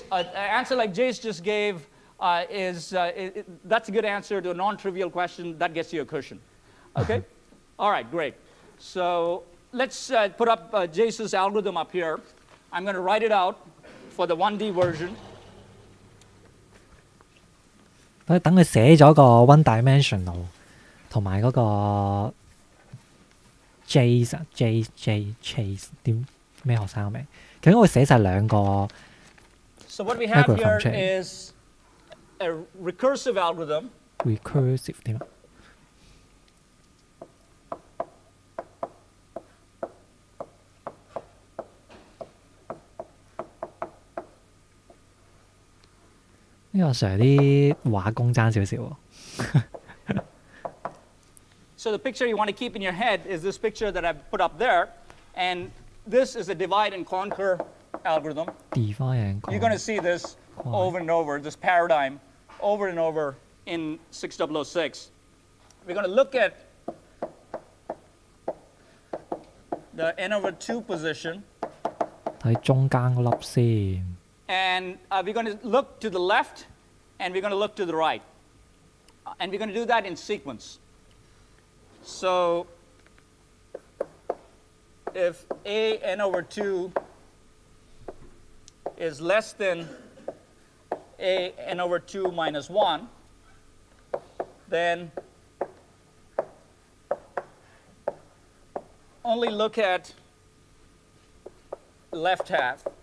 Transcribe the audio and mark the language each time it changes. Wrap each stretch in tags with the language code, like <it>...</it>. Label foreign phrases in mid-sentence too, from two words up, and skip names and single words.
<en>An answer like Jace just gave that's a good answer to a non-trivial question. That gets you a cushion. Okay? All right, great. So let's put up Jace's algorithm up here. I'm going to write it out for the 1D version.</en> <yue>等佢寫咗個</yue> <en>one dimensional</en> <yue>同埋嗰個 Chase 點咩學生名？究竟我寫晒兩個</yue> <en>So what we have here is a recursive algorithm.</en> <yue>recursive 點啊？呢個 Sir 啲畫工爭少少喎。</yue> <en>So the picture you want to keep in your head is this picture that I've put up there, and this is a divide and conquer algorithm. Divide and conquer. You're going to see this over and over, this paradigm over and over in 6006. We're going to look at the n over 2 position.</en> <yue>睇中間嗰粒先。</yue> <en>And we're going to look to the left, and we're going to look to the right. And we're going to do that in sequence. So if a n over 2 is less than a n over 2 minus 1, then only look at left half.</en>